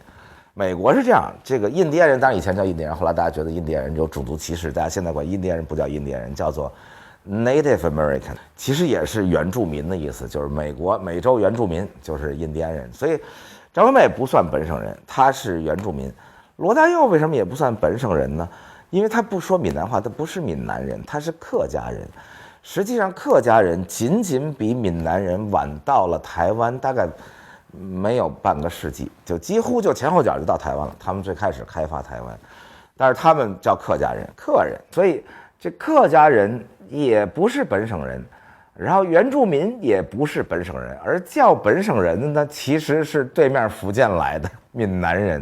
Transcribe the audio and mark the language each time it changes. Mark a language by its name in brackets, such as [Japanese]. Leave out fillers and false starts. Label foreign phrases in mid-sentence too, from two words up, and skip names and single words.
[Chinese] 美國是这样，这个印第安人当然以前叫印第安人，後來大家覺得印第安人有種族歧視，大家現在管印第安人不叫印第安人，叫做 [English] Native American， [Chinese] 其實也是原住民的意思，就是美洲原住民就是印第安人，所以張惠妹不算本省人，她是原住民。羅大佑為什麼也不算本省人呢？因為他不說閩南話，他不是閩南人，他是客家人。實際上客家人僅僅比閩南人晚到了台灣大概沒有半個世紀，就幾乎就前後腳就到台灣了，他們最開始開發台灣，但是他們叫客家人，客人，所以這客家人也不是本省人，然後原住民也不是本省人，而叫本省人的呢，其實是對面福建來的閩南人。